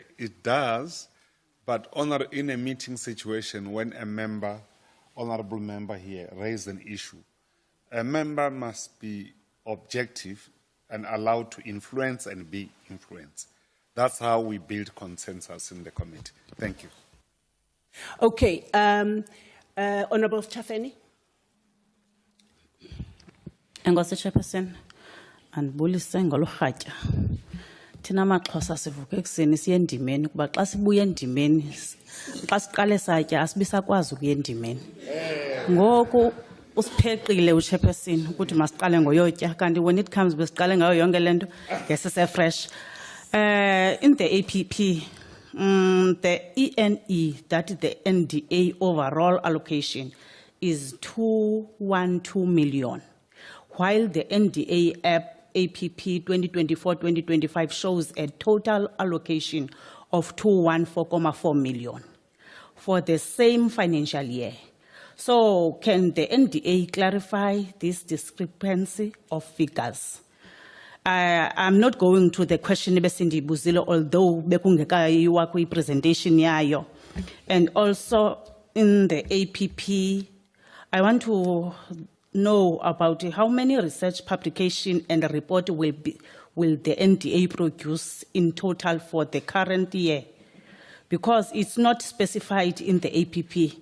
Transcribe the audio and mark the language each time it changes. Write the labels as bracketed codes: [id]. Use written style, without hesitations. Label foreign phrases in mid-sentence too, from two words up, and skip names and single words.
[en] It does, but in a meeting situation, when a member, honorable member here, raises an issue, a member must be objective and allowed to influence and be influenced. That's how we build consensus in the committee. Thank you. Okay, Honorable Chafeni. [xh] Enkosi Chairperson, andibulise ngolu rhatya. Thina amaXhosa sivuka ekuseni siye endimeni kuba xa sibuya endimeni xa siqale satya asibisakwazi ukuya endimeni. Ngoku usipheqile uChairperson ukuthi masiqale ngoyotya kanti [en] when it comes [xh] besiqale ngayo yonke lento fresh. [en] In the APP, the ENE, that is the NDA overall allocation, is 212 million, while the NDA APP 2024-2025 shows a total allocation of 214.4 million for the same financial year. So can the NDA clarify this discrepancy of figures? I'm not going to the question Besindi Buzilo, although [xh] bekungekayiwa kwi-presentation yayo. [en] And also in the APP, I want to know about how many research publication and report will the NDA produce in total for the current year? Because it's not specified in the APP.